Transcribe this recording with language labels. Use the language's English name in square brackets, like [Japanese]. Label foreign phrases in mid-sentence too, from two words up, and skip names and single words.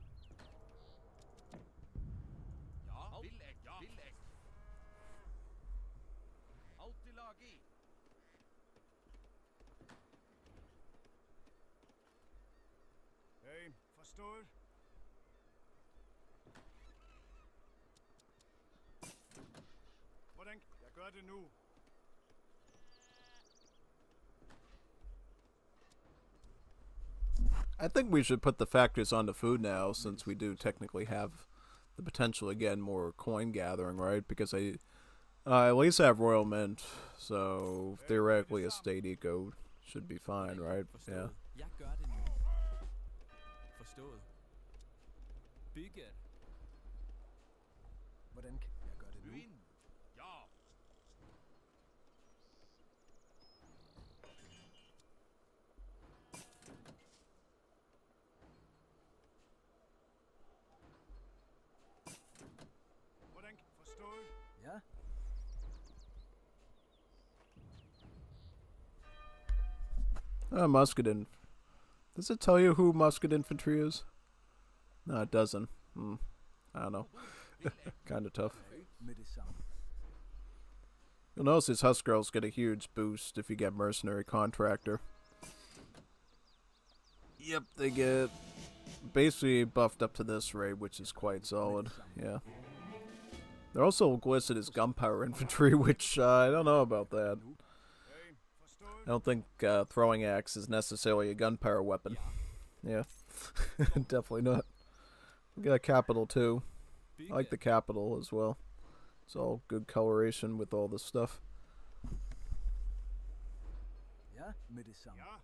[Danish] Hey, forstået. Hvordan? Jeg gør det nu. [English] I think we should put the factors on the food now, since we do technically have the potential to get more coin gathering, right? Because I at least have Royal Mint, so theoretically a state eco should be fine, right? [Danish] Forstået. [English] Yeah. [Danish] Jeg gør det nu. Forstået. Bygget. Hvordan kan jeg gøre det nu? Hvordan? Forstået. Ja, [English] Musket Does it tell you who musket infantry is? No, it doesn't. I don't know. Kind of tough. [Danish] hey, med det samme. [English] You'll notice these Huskarls get a huge boost if you get mercenary contractor. Yep, they get basically buffed up to this rate, which is quite solid. Yeah. They're also listed as gunpowder infantry, which I don't know about that. [Danish] Hey, forstået. [English] I don't think throwing axe is necessarily a gunpowder weapon. Yeah, definitely not. We got a capital too. I like the capital as well. It's all good coloration with all this stuff. [Danish] Ja, med det samme. Ja.